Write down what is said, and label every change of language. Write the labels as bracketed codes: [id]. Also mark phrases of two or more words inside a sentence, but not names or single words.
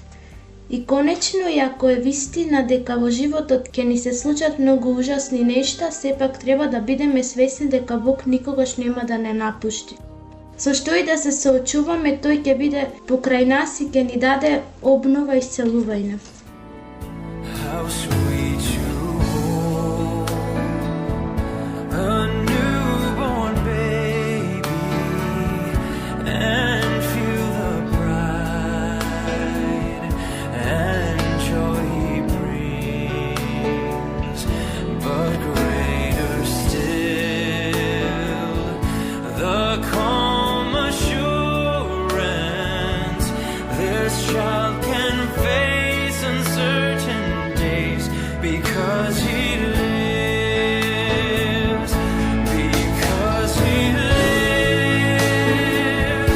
[mk] И конечно, и ако е вистина дека во животот ќе ни се случат многу ужасни нешта, сепак треба да бидеме свесни дека Бог никогаш нема да не напушти. Со што и да се соочуваме, тој ќе биде покрај нас и ќе ни даде обнова и исцелување. [en] How sweet you hold a newborn baby and feel the pride and joy he brings, but greater still the calm assurance this child can face uncertain days because he lives, because he lives.